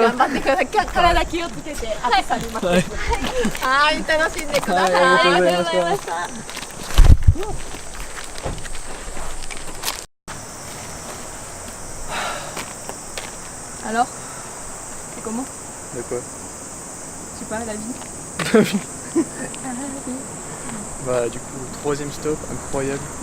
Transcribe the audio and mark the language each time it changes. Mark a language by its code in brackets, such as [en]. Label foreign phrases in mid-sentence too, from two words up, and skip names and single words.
[ja] 頑張ってください。体気をつけて暑さに負けて。はい、楽しんでください。はい、ありがとうございました。 [fr] Alors, c'est comment? De quoi? Je sais pas, la vie. Bah du coup, 3e stop, incroyable.